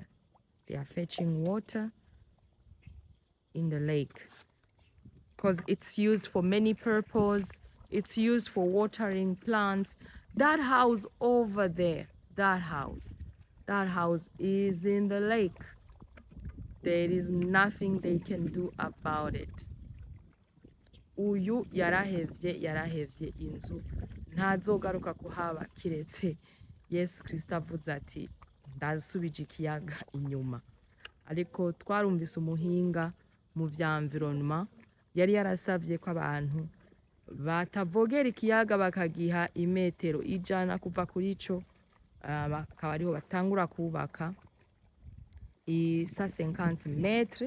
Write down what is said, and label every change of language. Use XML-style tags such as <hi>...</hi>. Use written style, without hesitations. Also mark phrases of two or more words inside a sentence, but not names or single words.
<en>They are fetching water in the lake because it's used for many purposes. It's used for watering plants. That house over there, that house is in the lake. There is nothing they can do about it.</en> <rn>Uyu yarahevye inzu ntazogaruka kuhaba kiretse Yesu Kristo avuze ati ndasubije ikiyaga inyuma. Ariko twarumvise umuhinga mu vya environment yari yarasavye ko abantu batavogera ikiyaga bakagiha imetero ijana kuva kuri ico bakaba ariho batangura kubaka isa 50 metre.</rn>